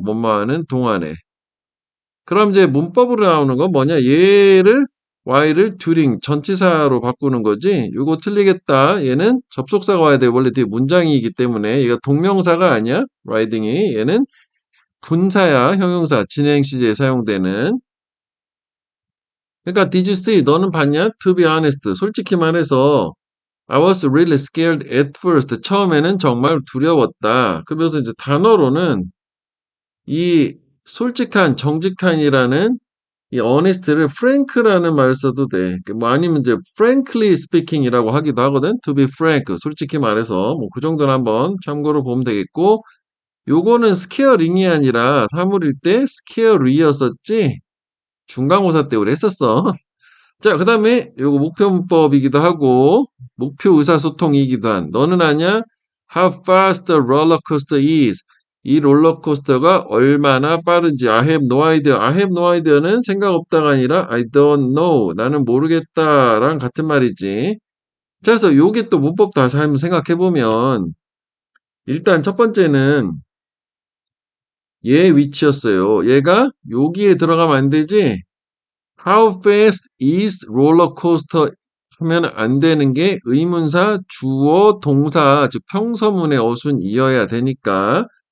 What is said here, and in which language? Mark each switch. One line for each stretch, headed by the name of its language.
Korean: 뭐뭐하는 동안해. 그럼 이제 문법으로 나오는 건 뭐냐? 얘를 while을 during 전치사로 바꾸는 거지. 이거 틀리겠다. 얘는 접속사가 와야 돼. 원래 뒤에 문장이기 때문에 얘가 동명사가 아니야. riding이. 얘는 분사야. 형용사 진행 시제에 사용되는. 그러니까
English: did you see?
Korean: 너는 봤냐?
English: To be honest.
Korean: 솔직히 말해서
English: I was really scared at first.
Korean: 처음에는 정말 두려웠다. 그러면서 이제 단어로는 이 솔직한, 정직한이라는 이 honest를 frank라는 말을 써도 돼. 뭐 아니면 이제
English: frankly speaking
Korean: 이라고 하기도 하거든.
English: To be frank.
Korean: 솔직히 말해서 뭐 그 정도는 한번 참고로 보면 되겠고, 요거는 scaring이 아니라 사물일 때 scary였었지. 중간고사 때 우리 했었어. 자, 그 다음에 요거 목표 문법이기도 하고 목표 의사소통이기도 한, 너는 아냐?
English: How fast the roller coaster is.
Korean: 이 롤러코스터가 얼마나 빠른지.
English: I have no idea. I have no idea는
Korean: 생각 없다가 아니라
English: I don't know.
Korean: 나는 모르겠다랑 같은 말이지. 자, 그래서 요게 또 문법 다시 한번 생각해 보면, 일단 첫 번째는 얘 위치였어요. 얘가 여기에 들어가면 안 되지.
English: How fast is roller coaster
Korean: 하면 안 되는 게 의문사, 주어, 동사, 즉 평서문의 어순이어야 되니까.